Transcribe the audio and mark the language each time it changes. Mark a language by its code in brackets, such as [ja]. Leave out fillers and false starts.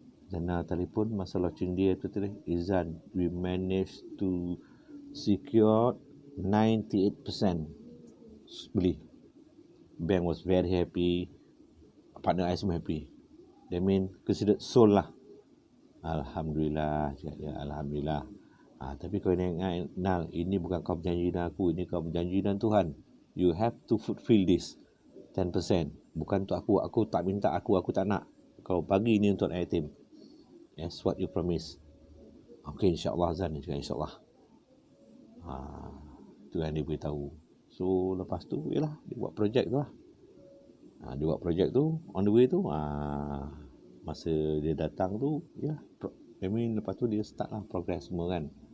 [ms] Zana telefon masa launching dia tu tadi, Izan, [en] we managed to secure 98% [ms] beli. [en] Bank was very happy. Partner I semua happy. That mean considered sold lah. [ms] Alhamdulillah, cakap dia. Alhamdulillah. Tapi kau ingat, Nal, ini bukan kau berjanji dengan aku, ini kau berjanji dengan Tuhan. [en] You have to fulfill this 10%. [ms] Bukan untuk aku. Aku tak minta aku tak nak. Kau bagi ni untuk anak yatim. [en] That's what you promise. [ms] Okay, insyaAllah Zan. InsyaAllah. Itu yang dia beritahu. So, lepas tu, yalah, dia buat projek tu lah. Dia buat projek tu, [en] on the way [ms] tu, masa dia datang tu, ya, lepas tu dia start lah progress semua kan.